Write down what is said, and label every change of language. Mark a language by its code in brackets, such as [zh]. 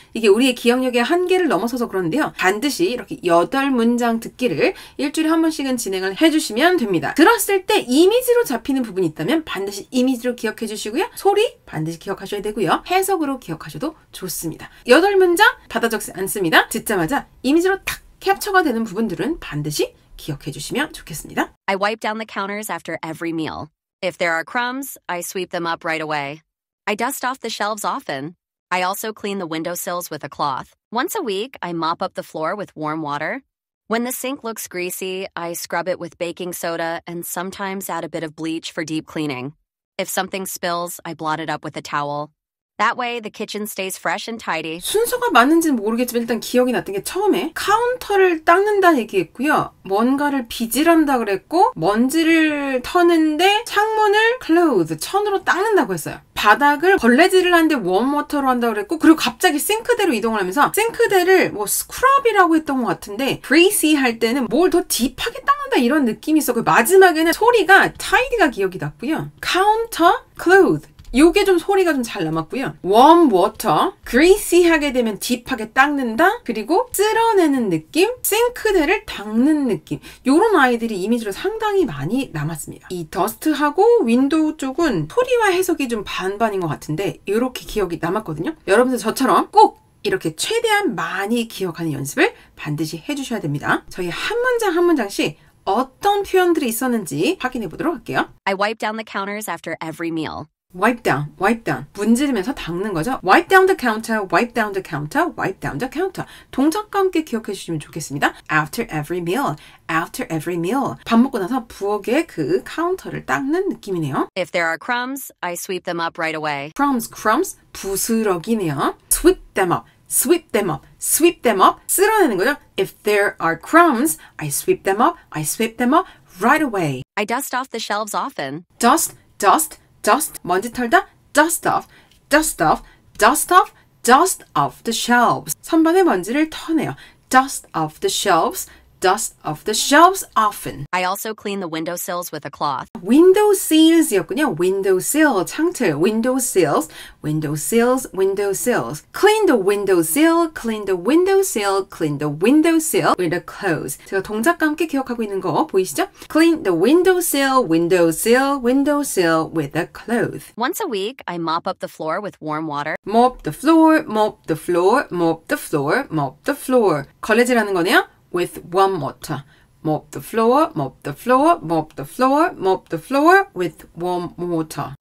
[ko] 이게 우리의 기억력의 한계를 넘어서서 그런데요. 반드시 이렇게 8문장 듣기를 일주일에 한 번씩은 진행을 해주시면 됩니다. 들었을 때 이미지로 잡히는 부분이 있다면 반드시 이미지로 기억해 주시고요. 소리 반드시 기억하셔야 되고요. 해석으로 기억하셔도 좋습니다. 8문장 받아 적지 않습니다. 듣자마자 이미지로 탁 캡처가 되는 부분들은 반드시 기억해 주시면 좋겠습니다. [en] I wipe down the counters after every meal. If there are crumbs, I sweep them up right away. I dust off the shelves often. I also clean the windowsills with a cloth. Once a week, I mop up the floor with warm water. When the sink looks greasy, I scrub it with baking soda and sometimes add a bit of bleach for deep cleaning. If something spills, I blot it up with a towel. That way, the kitchen stays fresh and tidy. [ko] 순서가 맞는지는 모르겠지만 일단 기억이 났던 게 처음에 카운터를 닦는다 얘기했고요. 뭔가를 빗질한다 그랬고 먼지를 터는데 창문을 close, 천으로 닦는다고 했어요. 바닥을 걸레질을 하는데 웜워터로 한다고 그랬고 그리고 갑자기 싱크대로 이동을 하면서 싱크대를 뭐 스크럽이라고 했던 것 같은데 greasy 할 때는 뭘 더 딥하게 닦는다 이런 느낌이 있었고 마지막에는 소리가 tidy가 기억이 났고요. counter, clothes 요게 좀 소리가 좀 잘 남았고요. warm water, greasy 하게 되면 딥하게 닦는다. 그리고 쓸어내는 느낌, 싱크대를 닦는 느낌. 요런 아이들이 이미지로 상당히 많이 남았습니다. 이 더스트하고 윈도우 쪽은 소리와 해석이 좀 반반인 것 같은데 이렇게 기억이 남았거든요. 여러분들 저처럼 꼭 이렇게 최대한 많이 기억하는 연습을 반드시 해주셔야 됩니다. 저희 한 문장 한 문장씩 어떤 표현들이 있었는지 확인해 보도록 할게요. [en] I wipe down the counters after every meal. wipe down, wipe down. [ko] 문지르면서 닦는 거죠. [en] wipe down the counter, wipe down the counter, wipe down the counter. [ko] 동작과 함께 기억해 주시면 좋겠습니다. [en] after every meal, after every meal. [ko] 밥 먹고 나서 부엌에 그 카운터를 닦는 느낌이네요. [en] If there are crumbs, I sweep them up right away. crumbs, crumbs, 부스러기네요. sweep them up, sweep them up, sweep them up. [ko] 쓸어내는 거죠. [en] If there are crumbs, I sweep them up, I sweep them up right away. I dust off the shelves often. dust, dust, dust, [ko] 먼지 털다, [en] dust off, dust off, dust off, dust off the shelves. [ko] 선반의 먼지를 터내요. [en] dust off the shelves, dust off the shelves often. I also clean the windowsills with a cloth. [ko] windowsills이었군요. [en] windowsill, 창틀, windowsills, windowsills, windowsills. clean the windowsill, clean the windowsill, clean the windowsill with a cloth. [ko] 제가 동작과 함께 기억하고 있는 거 보이시죠? [en] clean the windowsill, windowsill, windowsill with a cloth. Once a week, I mop up the floor with warm water. mop the floor, mop the floor, mop the floor, mop the floor. [ko] 걸레질하는 거네요. [en] with warm water. mop the floor, mop the floor, mop the floor, mop the floor with warm water.